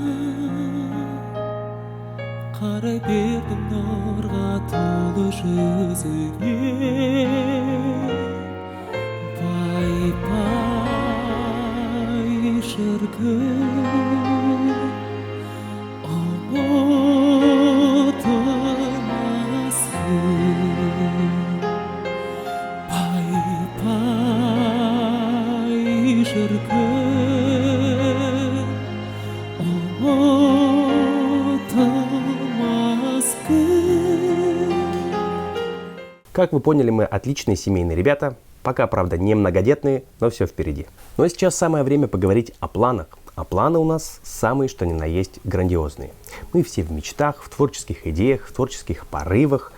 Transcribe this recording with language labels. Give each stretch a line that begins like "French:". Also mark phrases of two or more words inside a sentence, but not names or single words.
Kazakh: Қарай бердім нұрға толы жүзіңе, пай-пай шіркін, ұмытылмас күн. Пай-пай шіркін, ұмытылмас күн.
Russian: Как вы поняли, мы отличные семейные ребята. Пока, правда, не многодетные, но все впереди. Ну а сейчас самое время поговорить о планах. А планы у нас самые, что ни на есть, грандиозные. Мы все в мечтах, в творческих идеях, в творческих порывах.